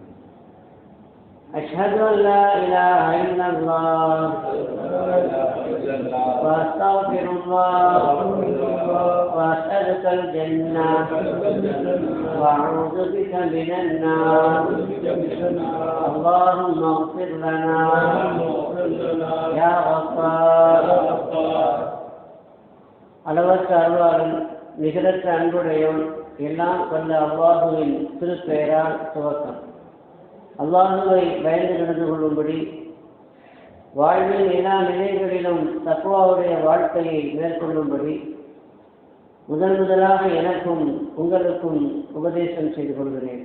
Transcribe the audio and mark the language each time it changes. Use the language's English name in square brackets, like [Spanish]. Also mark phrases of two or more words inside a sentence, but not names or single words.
[Arabic] أشهد أن لا إله إلا الله وأستغفر الله وأسألك الجنة وأعوذ بك من النار. اللهم اغفر لنا يا غفار. [Tamil] அளவற்ற அருளாளன் நிகரற்ற அன்புடையோன் எல்லாம் கொண்ட அல்லாஹுவின் திருப்பெயரால் துவக்கம். அல்லாஹுவை பயந்து நடந்து கொள்ளும்படி வாழ்வில் எல்லா நிலைகளிலும் தக்வாவுடைய வாழ்க்கையை மேற்கொள்ளும்படி முதலாக எனக்கும் உங்களுக்கும் உபதேசம் செய்து கொள்கிறேன்.